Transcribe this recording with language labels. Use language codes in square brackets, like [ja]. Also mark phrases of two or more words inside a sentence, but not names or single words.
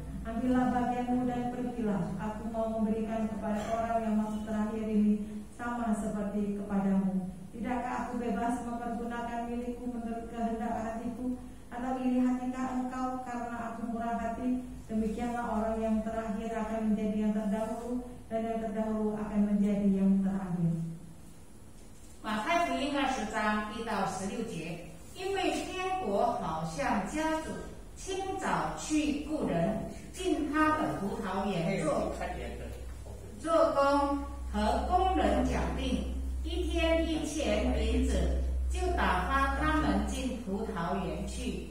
[id] Ambillah bagianmu dan pergilah. Aku mau memberikan kepada orang yang masuk terakhir ini sama seperti kepadamu. Tidakkah aku bebas mempergunakan milikku menurut kehendak hatiku? Atau iri hatikah engkau karena aku murah hati? Demikianlah orang yang terakhir akan menjadi yang terdahulu, dan yang terdahulu akan menjadi yang terakhir. [zh] 马太福音20章1到16节，因为天国好像家主清早去雇人进他的葡萄园做工，和工人讲定1天1钱银子，就打发他们进葡萄园去。